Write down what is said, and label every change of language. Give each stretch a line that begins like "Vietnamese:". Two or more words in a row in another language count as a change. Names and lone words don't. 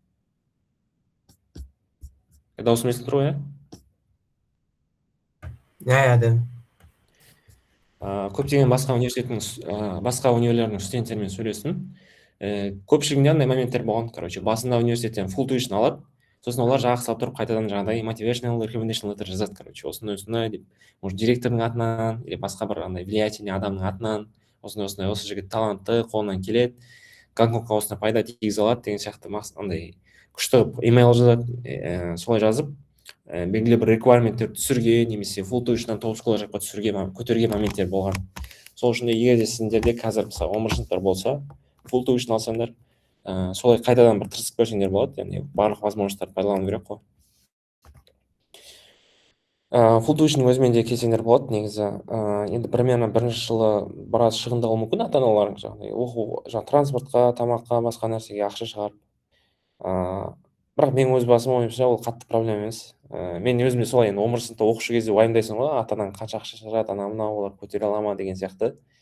Kazakh: Дауысым естіліп тұр ғой, Да. Көптеген басқа университеттердің студенттерімен сөйлестім. Көпшілігінде андай моменттер болған, басында университеттен full tuition алады, сосын олар жағы салып тұрып қайтадан жаңағыдай
English: motivational recommendation letter
Kazakh: жазады, осындай деп, может директордың атынан или басқа бір андай влиятельный адамның атынан, осындай осы жігіт талантты, қолынан келеді, Гонконгқа осындай пайда тигізе алады деген сияқты андай күшті имейл жазады, солай жазып, белгілі бір requirementтерді түсірге, немесе
English: full tuition'дан
Kazakh: топ scholarship'қа көтерген моменттер болған. Сол үшін де егер де сіздерде қазір мысалы 11 сыныптар болса,
English: full tuition
Kazakh: алсаңдар, солай қайтадан бір тырысып көрсеңдер болады, яғни барлық возможностьтарды пайдалану керек қой.
English: Full tuition
Kazakh: өзімен де келсеңдер болады негізі. Енді примерно бірінші жылы біраз шығындауы мүмкін ата-аналарың, жаңағы транспортқа, тамаққа, басқа нәрсеге ақша шығарып. Бірақ мен өз басым ойымша ол қатты проблема емес. Мен өзіме солай, енді 11 сыныпта оқушы кезде уайымдайсың ғой, ата-анаң қанша ақша шығарады, анау мынау, олар көтере ала ма деген сияқты.